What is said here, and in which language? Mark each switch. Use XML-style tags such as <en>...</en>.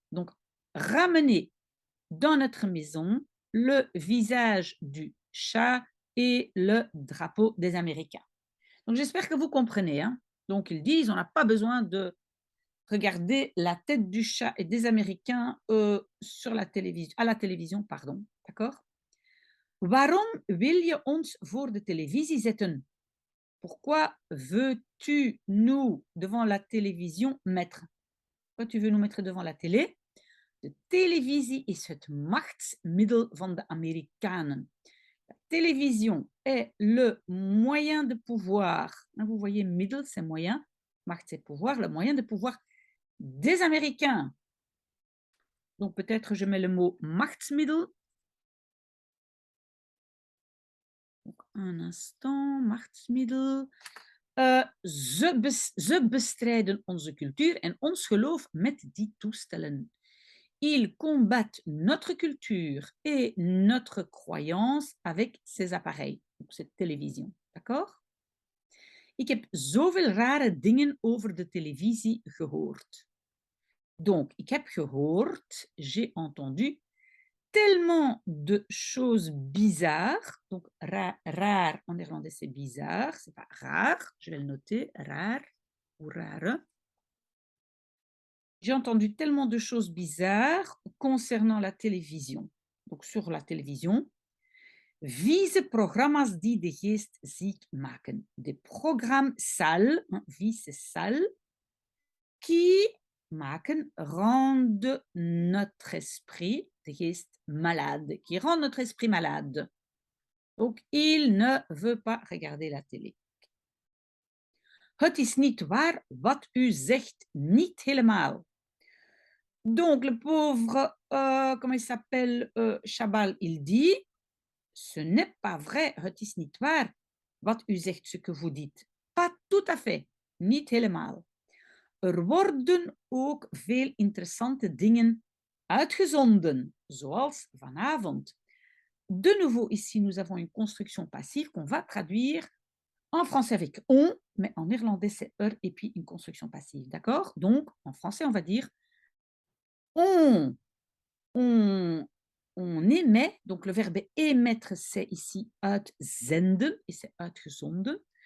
<fr>Donc, ramener dans notre maison le visage du chat et le drapeau des Américains. Donc, j'espère que vous comprenez. Hein? Donc, ils disent, on n'a pas besoin de regarder la tête du chat et des Américains sur la télévision, à la télévision, pardon. D'accord?</fr> <nl>Waarom wil je ons voor de televisie zetten?</nl> <fr>Pourquoi veux-tu nous, devant la télévision, mettre? Pourquoi tu veux nous mettre devant la télé?</fr> <nl>De televisie is het machtsmiddel van de Amerikanen.</nl> <fr>La télévision est le moyen de pouvoir. Vous voyez, middel, c'est moyen. Macht, c'est pouvoir. Le moyen de pouvoir des Américains. Donc peut-être je mets le mot machtsmiddel. Donc, un instant, machtsmiddel.</fr> <nl>Ze bestrijden onze cultuur en ons geloof met die toestellen.</nl> <fr>Ils combattent notre culture et notre croyance avec ces appareils, donc cette télévision. D'accord?</fr> <nl>Ik heb zoveel rare dingen over de televisie gehoord.</nl> <fr>Donc,</fr> <nl>ik heb gehoord,</nl> <fr>j'ai entendu, tellement de choses bizarres. Donc, rare en néerlandais, c'est bizarre, c'est pas rare, je vais le noter, rare ou rare. J'ai entendu tellement de choses bizarres concernant la télévision. Donc, sur la télévision,</fr> <nl>vieze programma's die de geest ziek maken.</nl> <fr>Des programmes sales, vieze sales, qui maken, rendent notre esprit,</fr> <nl>de geest,</nl> <fr>malade, qui rendent notre esprit malade. Donc, il ne veut pas regarder la télé.</fr> <nl>Het is niet waar wat u zegt, niet helemaal.</nl> <fr>Donc, le pauvre, comment il s'appelle, Chabal, il dit, ce n'est pas vrai,</fr> <nl>het is niet waar wat u zegt,</nl> <fr>ce que vous dites. Pas tout à fait,</fr> <nl>niet helemaal. Er worden ook veel interessante dingen uitgezonden, zoals vanavond.</nl> <fr>De nouveau, ici, nous avons une construction passive qu'on va traduire en français avec on, mais en néerlandais, c'est et puis une construction passive. D'accord? Donc, en français, on va dire on, on, on émet, donc le verbe émettre, c'est ici uitzenden, et c'est uitgezonden.</fr>